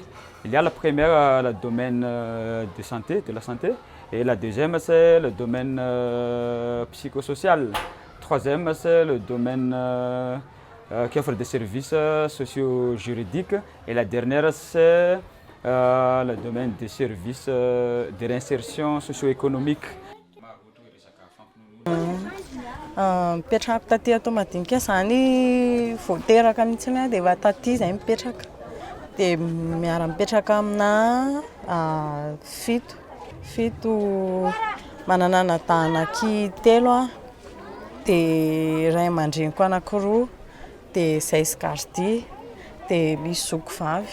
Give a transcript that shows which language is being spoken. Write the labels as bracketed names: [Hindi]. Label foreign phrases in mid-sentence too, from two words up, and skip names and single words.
[French] Il y a la première, le domaine de la santé, et la deuxième, c'est le domaine psychosocial. Troisième, c'est le domaine qui offre des services socio-juridiques. Et la dernière, c'est le domaine des services de réinsertion socio-économique. [Malagasy] Mipetraka taty atao madinika zany voateraka mihitsy dia efa taty izay mipetraka. Dia miara-mipetraka amina 7 manana anadahanaky 3 dia ray aman-dreniko anakiroa dia zay sy gardia dia misy zoko vavy.